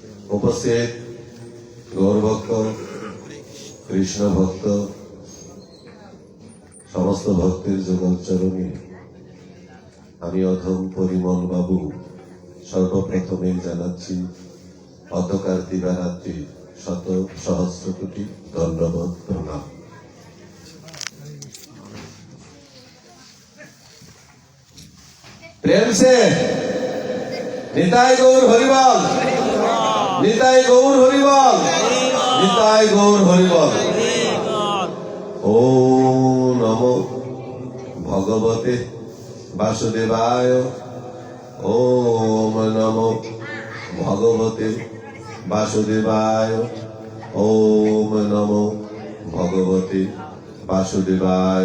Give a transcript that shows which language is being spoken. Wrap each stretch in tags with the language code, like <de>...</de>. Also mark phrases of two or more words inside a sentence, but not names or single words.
<bn>উপস্থিত গৌরভক্ত, কৃষ্ণ ভক্ত, সমস্ত ভক্তের যুগলচরণে আমি অধম পরিমল বাবু সর্বপ্রথমে জানাচ্ছি অন্ধকার দিবারাত্রি শত সহস্র কোটি দণ্ডবত প্রণাম।</bn> <hi>प्रेम से निताय गौर हरिबल, निताय गौर हरिबल, निताय गौर हरिबल।</hi> <sa>ओम नमो भगवते वासुदेवाय, ओम नमो भगवते वासुदेवाय, ओम नमो भगवते वासुदेवाय।</sa>